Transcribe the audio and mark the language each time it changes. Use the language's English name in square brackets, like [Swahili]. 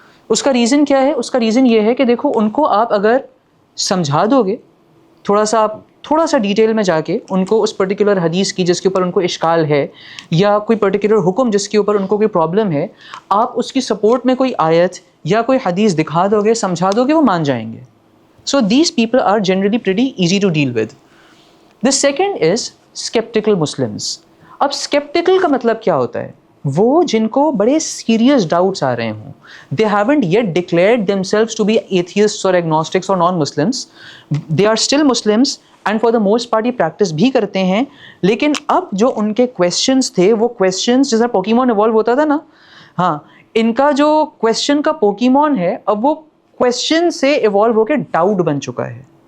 [Urdu] اس کا ریزن کیا ہے؟ اس کا ریزن یہ ہے کہ دیکھو ان کو آپ اگر سمجھا دو گے تھوڑا سا ڈیٹیل میں جا کے ان کو اس پرٹیکولر حدیث کی جس کے اوپر ان کو اشکال ہے یا کوئی پرٹیکولر حکم جس کے اوپر ان کو کوئی پرابلم ہے, آپ اس کی سپورٹ میں کوئی آیت یا کوئی حدیث دکھا دو گے, سمجھا دو گے, وہ مان جائیں گے. [English] So these people are generally pretty easy to deal with. The second is skeptical Muslims. [Urdu] اب skeptical کا مطلب کیا ہوتا ہے؟ وہ جن کو بڑے serious doubts آ رہے ہوں. [English] They haven't yet declared themselves to be atheists or agnostics or non-Muslims. They are still Muslims and for the most part [Urdu] یہ practice بھی کرتے ہیں, لیکن اب جو ان کے questions تھے وہ questions جیسا پوکیمون ایوالو ہوتا تھا نا, ہاں ان کا جو question کا پوکیمون ہے اب وہ کویسچن سے ایوالو ہو کے ڈاؤٹ بن چکا ہے.